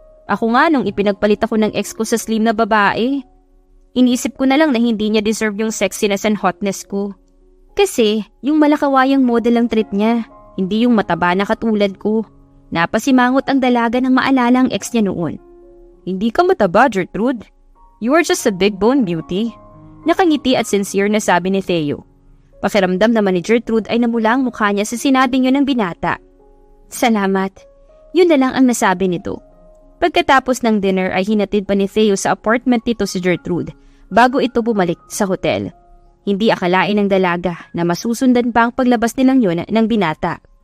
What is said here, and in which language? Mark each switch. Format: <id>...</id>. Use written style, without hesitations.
<tl>Ako nga nung ipinagpalit ako ng ex ko sa slim na babae, iniisip ko na lang na hindi niya deserve yung sexiness and hotness ko. Kasi yung malakawayang model ang trip niya, hindi yung mataba na katulad ko. Napasimangot ang dalaga nang maalala ang ex niya noon. Hindi ka mataba, Gertrude.</tl> <en>You are just a big bone beauty.</en> <tl>Nakangiti at sincere na sabi ni Theo. Pakiramdam naman ni Gertrude ay namula ang mukha niya sa sinabing yun ng binata. Salamat. Yun na lang ang nasabi nito. Pagkatapos ng dinner ay hinatid pa ni Theo sa apartment nito si Gertrude bago ito bumalik sa hotel. Hindi akalain ng dalaga na masusundan pa ang paglabas nilang yun ng binata.</tl>